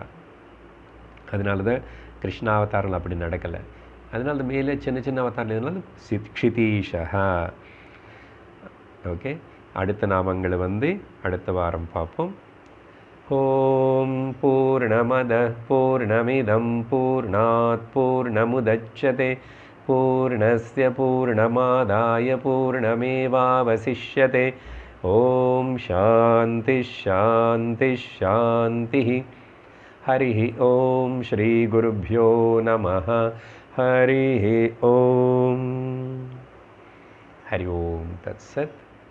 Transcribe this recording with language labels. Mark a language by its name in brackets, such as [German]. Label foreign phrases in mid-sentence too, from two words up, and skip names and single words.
[Tamil] அதனால தான் கிருஷ்ணாவதாரங்கள் அப்படி நடக்கலை. அதனால தான் மேலே சின்ன சின்ன அவதாரம் எதுனாலும் க்ஷிதீஷா. ஓகே, அடுத்த நாமங்களை அடுத்த வாரம் பார்ப்போம். [Sanskrit] ओम् पूर्णमदः पूर्णमिदं पूर्णात् पूर्णमुदच्यते पूर्णस्य पूर्णमादाय पूर्णमेवावशिष्यते. ओम् शान्तिः शान्तिः शान्तिः. हरि ओम् श्री गुरुभ्यो नमः. हरि ओम्। हरि ओम् तत्सत्.